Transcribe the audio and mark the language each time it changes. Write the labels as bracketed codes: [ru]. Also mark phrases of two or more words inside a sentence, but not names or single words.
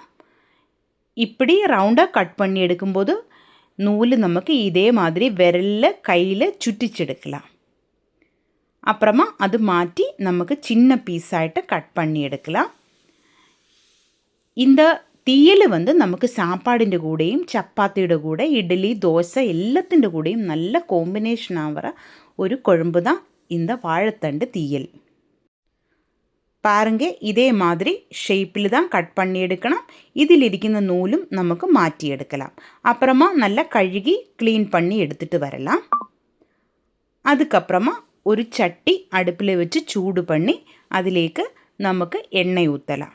[ta] இப்படி ரவுண்டாக கட் பண்ணி எடுக்கும்போது நூல் நமக்கு இதே மாதிரி விரலில் கையில் சுட்டிச்செடுக்கலாம். அப்புறமா அது மாற்றி நமக்கு சின்ன பீஸாகிட்டு கட் பண்ணி எடுக்கலாம். இந்த தீயல் நமக்கு [ml] சாப்பாടിൻ്റെ കൂടെയും ചപ്പാത്തിയുടെ കൂടെ ഇഡ്ഡലി ദോശ എല്ലാത്തിൻ്റെ കൂടെയും നല്ല കോമ്പിനേഷൻ ആവുற ഒരു കുഴമ്പ് [ta] தான் இந்த வாழைத்தண்டு தீயல். பாருங்க, இதே மாதிரி ஷேப்பில் தான் கட் பண்ணி எடுக்கணும். இதில் இருக்கிற நூலும் நமக்கு மாற்றி எடுக்கலாம். அப்புறமா நல்லா கழுகி க்ளீன் பண்ணி எடுத்துகிட்டு வரலாம். அதுக்கப்புறமா ஒரு சட்டி அடுப்பில் வச்சு சூடு பண்ணி அதிலேக்கு நமக்கு எண்ணெய் ஊற்றலாம்.